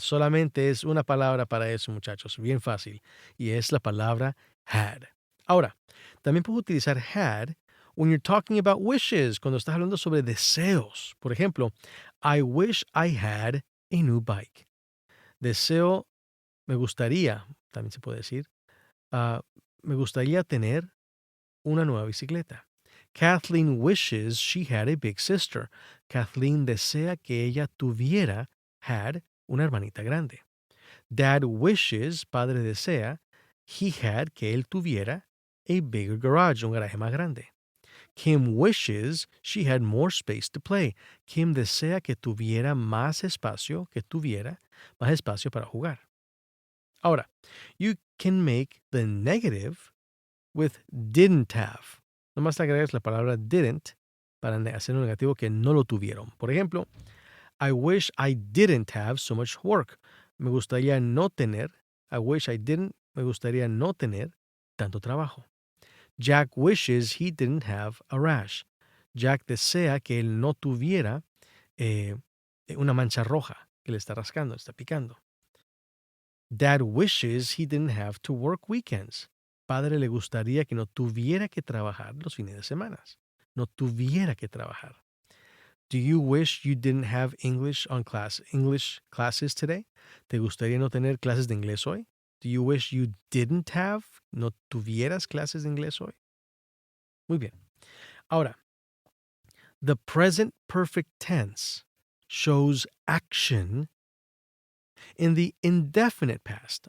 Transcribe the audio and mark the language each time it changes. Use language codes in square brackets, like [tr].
[es] Solamente es una palabra para eso, muchachos. Bien fácil. Y es la palabra had. Ahora, también puedo utilizar had [en] when you're talking about wishes, [es] cuando estás hablando sobre deseos. Por ejemplo, [en] I wish I had a new bike. [es] Deseo, me gustaría, también se puede decir, me gustaría tener una nueva bicicleta. [en] Kathleen wishes she had a big sister. [es] Kathleen desea que ella tuviera, had, una hermanita grande. [en] Dad wishes, [es] padre desea, [en] he had, [es] que él tuviera, [en] a bigger garage, [es] un garaje más grande. [en] Kim wishes she had more space to play. [es] Kim desea que tuviera más espacio, más espacio para jugar. [en] Ahora, you can make the negative with didn't have. [es] Nomás te agregas la palabra didn't para hacer un negativo que no lo tuvieron. Por ejemplo, [en] I wish I didn't have so much work. [es] Me gustaría no tener. [en] I wish I didn't. [es] Me gustaría no tener tanto trabajo. [en] Jack wishes he didn't have a rash. [es] Jack desea que él no tuviera una mancha roja que le está rascando, está picando. [en] Dad wishes he didn't have to work weekends. [es] Padre le gustaría que no tuviera que trabajar los fines de semana. No tuviera que trabajar. [en] Do you wish you didn't have English classes today? [es] ¿Te gustaría no tener clases de inglés hoy? [en] Do you wish you didn't have, [es] no tuvieras clases de inglés hoy? Muy bien. [en] Ahora, the present perfect tense shows action in the indefinite past.